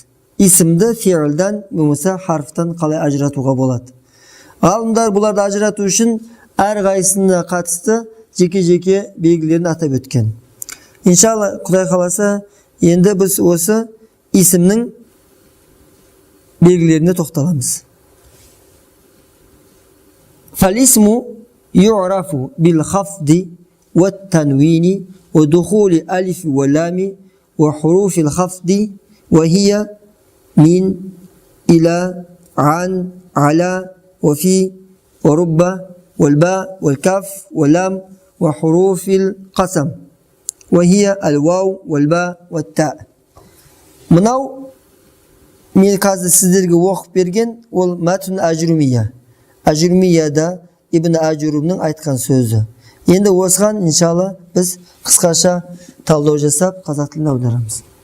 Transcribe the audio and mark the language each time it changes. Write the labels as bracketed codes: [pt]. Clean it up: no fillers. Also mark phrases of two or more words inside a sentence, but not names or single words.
[kk] Исімді фиилдан немесе харфтан қалай ажыратуға болады? Ғалымдар бұларды ажырату үшін әрқайсысына қатысты жеке-жеке белгілерін атап өткен. Иншалла, Құдай қаласа, енді біз осы исімнің белгілеріне тоқталамыз. [ar] فالاسم يعرف بالخفض والتنوين ودخول الألف واللام وحروف الخفض وهي من إلى عن على وفي ورب والباء والكاف واللام وحروف القسم وهي الواو والباء والتاء. [kk] Мынау мен қазір сіздерге оқып берген ол мәтін ажрумия. Ажрумияда Ибн Ажурумның айтқан сөзі. Енді осыған иншалла біз қысқаша талдау жасап қазақ тіліне аударамыз.